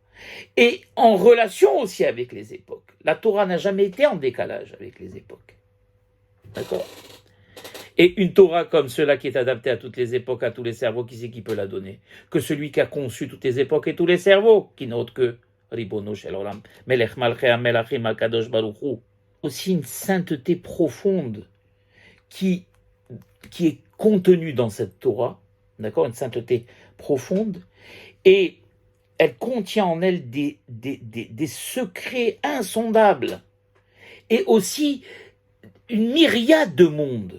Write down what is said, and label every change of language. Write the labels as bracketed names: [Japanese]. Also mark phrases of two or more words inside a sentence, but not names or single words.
[French] Et en relation aussi avec les époques. La Torah n'a jamais été en décalage avec les époques. D'accord? Et une Torah comme cela qui est adaptée à toutes les époques, à tous les cerveaux, qui c'est qui peut la donner? Que celui qui a conçu toutes les époques et tous les cerveaux, qui n'autre que [Hebrew] רבונו של עולם מלך מלכי המלכים הקדוש ברוך הוא. [French] Aussi une sainteté profonde qui est contenue dans cette Torah, d'accord, une sainteté profonde, et elle contient en elle des secrets insondables, et aussi une myriade de mondes.